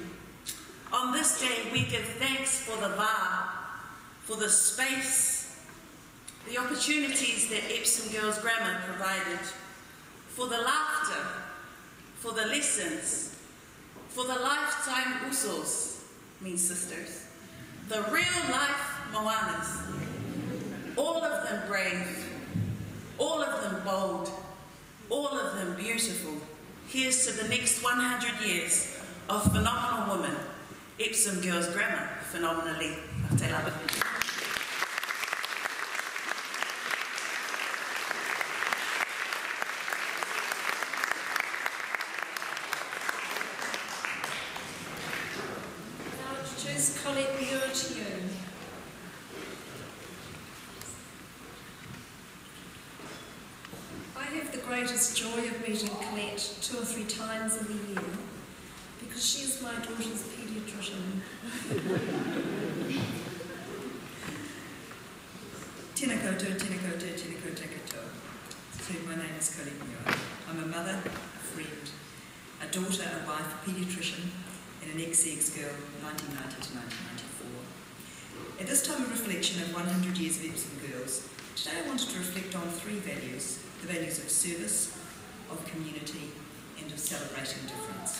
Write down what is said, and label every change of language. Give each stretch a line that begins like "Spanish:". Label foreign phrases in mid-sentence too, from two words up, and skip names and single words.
English: On this day, we give thanks for the va, for the space, the opportunities that Epsom Girls Grammar provided, for the laughter, for the lessons, for the lifetime usos, means sisters, the real life moanas, all of them brave, all of them bold, all of them beautiful. Here's to the next 100 years of phenomenal women, Epsom Girls Grammar, phenomenally.
Samoan: Te lava.
English: Now introduce Colette Muir to you. I have the greatest joy of meeting Colette 2 or 3 times in the year because she is my daughter's paediatrician.
Māori: Tēnā koutou, tēnā koutou, tēnā koutou katoa.
English: So my name is Colette Muir. I'm a mother, a friend, a daughter, a wife, a paediatrician, and an ex-sex girl, 1990 to 1994. At this time of reflection of 100 years of Epsom Girls, today I wanted to reflect on 3 values: the values of service, of community, and of celebrating difference.